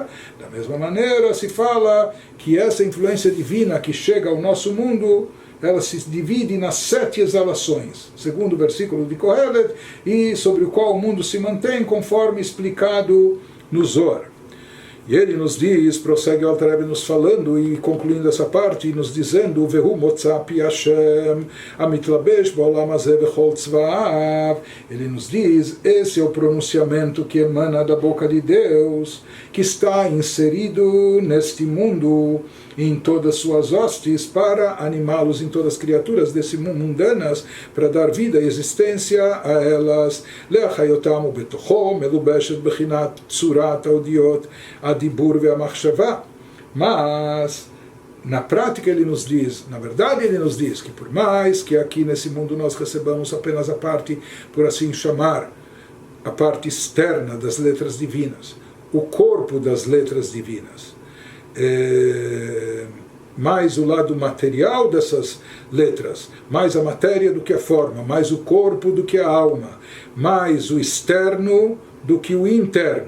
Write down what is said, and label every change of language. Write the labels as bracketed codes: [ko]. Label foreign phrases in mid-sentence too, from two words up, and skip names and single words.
[pt] Da mesma maneira se fala que essa influência divina que chega ao nosso mundo, ela se divide nas 7 exalações, segundo o versículo de Kohelet, e sobre o qual o mundo se mantém, conforme explicado no Zohar. E ele nos diz, prossegue o Alter Rebbe nos falando e concluindo essa parte, nos dizendo: [he] והוא מוצא פי ה' המתלבש בעולם הזה בכל צבאיו. [pt] Ele nos diz, esse é o pronunciamento que emana da boca de Deus, que está inserido neste mundo, em todas suas hostes, para animá-los, em todas as criaturas desse mundo mundanas, para dar vida e existência a elas. [he] להחיותם ובתוכו מלובשת בחינת צורת אותיות הדיבור והמחשבה. [pt] Mas na prática ele nos diz, na verdade ele nos diz que por mais que aqui nesse mundo nós recebamos apenas a parte, por assim chamar, a parte externa das letras divinas, o corpo das letras divinas, mais o lado material dessas letras, mais a matéria do que a forma, mais o corpo do que a alma, mais o externo do que o interno.